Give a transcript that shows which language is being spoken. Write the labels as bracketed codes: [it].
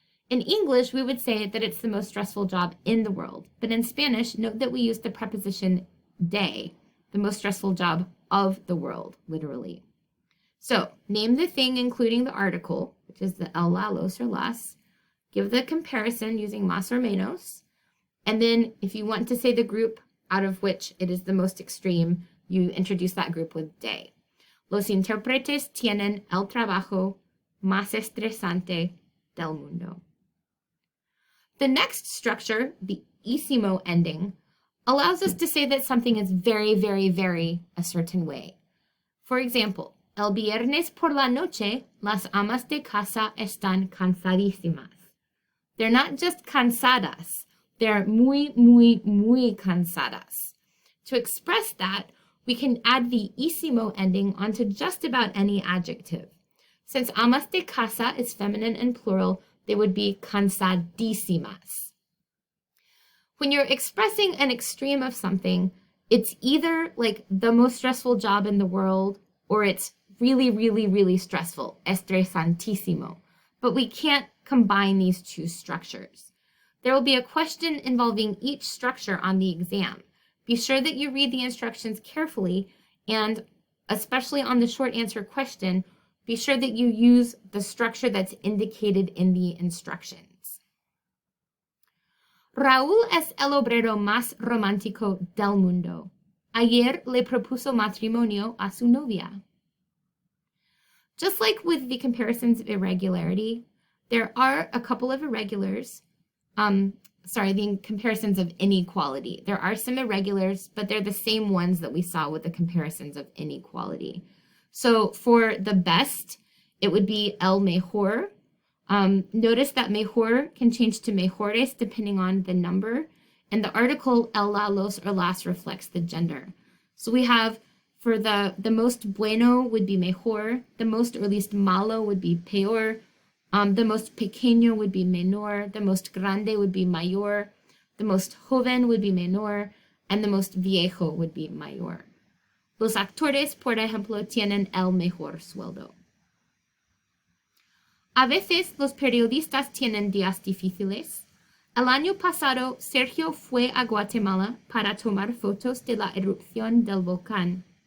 [en] In English, we would say that it's the most stressful job in the world, but in Spanish, note that we use the preposition de, the most stressful job of the world, literally. So, name the thing including the article, which is the el, la, los, or las, give the comparison using más or menos, and then if you want to say the group out of which it is the most extreme, you introduce that group with de. [es] Los intérpretes tienen el trabajo más estresante del mundo. [en] The next structure, the isimo ending, allows us to say that something is very, very, very a certain way. For example, [es] el viernes por la noche, las amas de casa están cansadísimas. [en] They're not just cansadas, they're [es] muy, muy, muy cansadas. [en] To express that, we can add the isimo ending onto just about any adjective. Since amas de casa is feminine and plural, they would be cansadísimas. When you're expressing an extreme of something, it's either like the most stressful job in the world, or it's really, really, really stressful, estresantísimo. But we can't combine these two structures. There will be a question involving each structure on the exam. Be sure that you read the instructions carefully, and especially on the short answer question, be sure that you use the structure that's indicated in the instructions. [es] Raúl es el obrero más romántico del mundo. Ayer le propuso matrimonio a su novia. [en] Just like with the comparisons of irregularity, there are a couple of irregulars, the comparisons of inequality. There are some irregulars, but they're the same ones that we saw with the comparisons of inequality. So for the best, it would be el mejor. Notice that mejor can change to mejores depending on the number, and the article el, la, los, or las reflects the gender. So we have for the most bueno would be mejor, the most or least malo would be peor, the most pequeño would be menor, the most grande would be mayor, the most joven would be menor, and the most viejo would be mayor. [es] Los actores, por ejemplo, tienen el mejor sueldo. A veces los periodistas tienen días difíciles. El año pasado, Sergio fue a Guatemala para tomar fotos de la erupción del volcán.